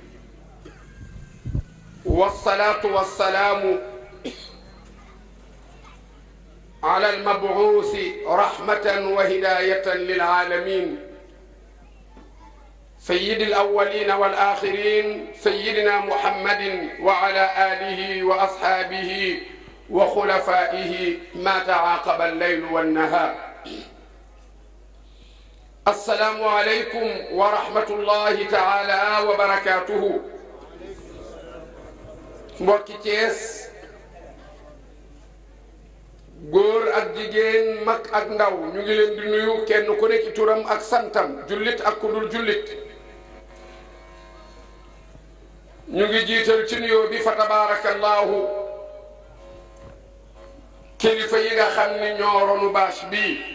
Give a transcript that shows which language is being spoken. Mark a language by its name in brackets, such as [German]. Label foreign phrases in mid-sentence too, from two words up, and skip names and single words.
[Arabic] والصلاة والسلام على المبعوث رحمة وهداية للعالمين سيد الأولين والآخرين سيدنا محمد وعلى آله وأصحابه وخلفائه ما تعاقب الليل والنهار السلام عليكم ورحمة الله تعالى وبركاته [Wolof] mbokki Cees góor ak jigéen mag ak ndaw ñu ngi leen di nuyu kenn ku nekk ci turam ak santam jullit ak ku dul jullit ñu ngi jiital ci nuyoo bi fa tabarakallahu kilifa yi nga xam ni ñoo ronu bâche bii